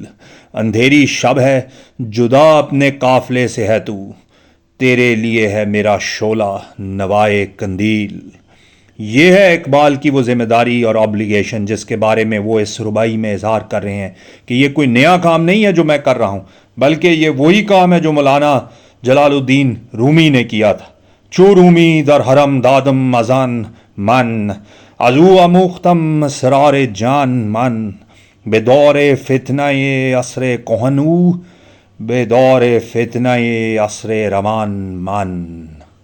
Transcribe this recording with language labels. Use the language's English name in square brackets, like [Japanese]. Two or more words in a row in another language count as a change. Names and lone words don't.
[Urdu] اندھیری شب ہے جدا اپنے قافلے سے ہے تو، تیرے لیے ہے میرا شعلہ نوائے قندیل. یہ ہے اقبال کی وہ ذمہ داری اور آبلیگیشن جس کے بارے میں وہ اس ربائی میں اظہار کر رہے ہیں کہ یہ کوئی نیا کام نہیں ہے جو میں کر رہا ہوں، بلکہ یہ وہی کام ہے جو مولانا جلال الدین رومی نے کیا تھا. [Persian] چو رومی در حرم دادم ازان من، ازو اموختم اسرار جان من. به دور فتنه عصر کهن او، به دور فتنه عصر روان من.